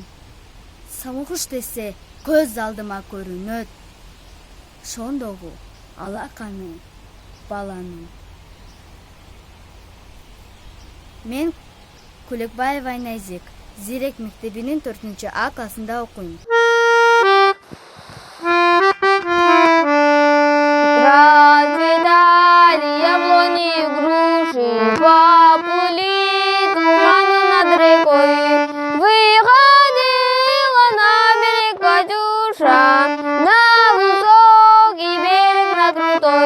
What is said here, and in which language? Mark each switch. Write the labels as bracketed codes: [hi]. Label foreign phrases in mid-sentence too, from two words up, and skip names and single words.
[ky] Самокуш десе көз алдыма көрүнөт. Шондогу алаканы баланын. Мен Куликбаева Айназик, Зирек мектебинин 4-А классында окуйм. [ru] Расцветали яблони и груши, поплыли туманы над рекой. Выходила на берег Катюша, на высокий берег на крутой.